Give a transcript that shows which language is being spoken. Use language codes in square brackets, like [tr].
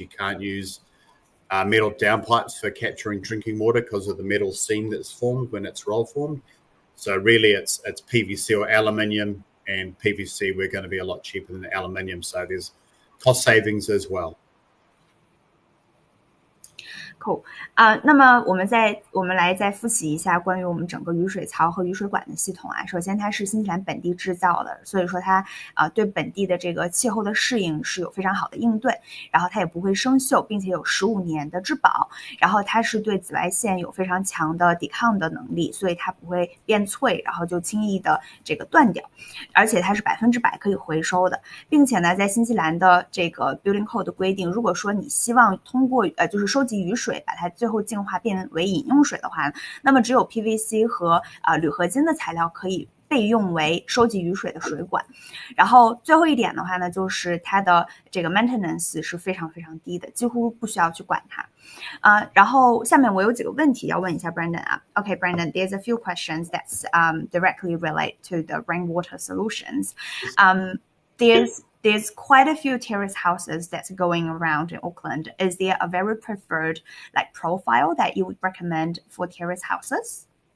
[en] You can't use metal downpipes for capturing drinking water because of the metal seam that's formed when it's roll formed. So really it's PVC or aluminium, and PVC we're going to be a lot cheaper than aluminium. So there's cost savings as well. Cool. [zh] 那么我们来再复习一下关于我们整个雨水槽和雨水管的系统啊。首先它是新西兰本地制造的，所以说它对本地的这个气候的适应是有非常好的应对，然后它也不会生锈，并且有15年的质保，然后它是对紫外线有非常强的抵抗的能力，所以它不会变脆，然后就轻易的这个断掉，而且它是100%可以回收的，并且呢在新西兰的这个 Building Code 的规定，如果说你希望通过就是收集雨水把它最后净化变为饮用水的话，那么只有 PVC 和铝合金的材料可以被用为收集雨水的水管。然后最后一点的话呢，就是它的这个 maintenance 是非常非常低的，几乎不需要去管它。然后下面我有几个问题要问一下 Brandon 啊。 [en] Okay, Brandon, there's a few questions that's directly relate to the rainwater solutions. There's quite a few terrace houses that's going around in Auckland. Is there a very preferred profile that you would recommend for terrace houses?